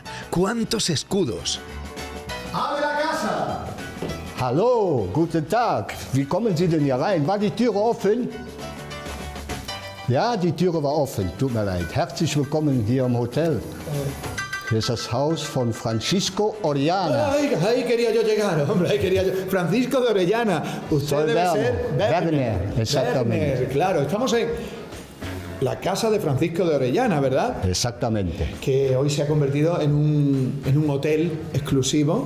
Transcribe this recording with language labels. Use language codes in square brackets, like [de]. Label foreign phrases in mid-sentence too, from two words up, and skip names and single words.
[es] ¡Cuántos escudos! ¡Abre la casa! [de] Hallo, guten Tag. Wie kommen Sie denn hier rein? War die Türe offen? Ja, die Türe war offen. Tut mir leid. Herzlich willkommen hier im Hotel. Hier ist das Haus von Francisco Orellana. [es] Ahí quería yo llegar, hombre, ahí quería yo. Francisco de Orellana. Usted Soy debe Werner. ser Werner, exactamente. Werner, claro, estamos en la casa de Francisco de Orellana, ¿verdad? Exactamente. Que hoy se ha convertido en un hotel exclusivo.